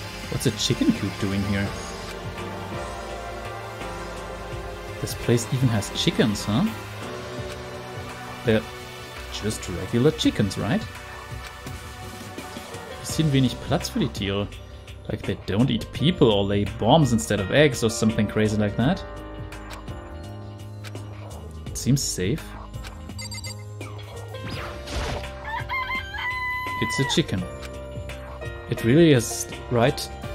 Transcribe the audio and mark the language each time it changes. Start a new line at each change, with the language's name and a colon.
English: What's a chicken coop doing here? This place even has chickens, huh? They're just regular chickens, right?
German: Bisschen wenig Platz für die Tiere.
English: Like they don't eat people or lay bombs instead of eggs or something crazy like that. It seems safe. It's a chicken. It really is, right?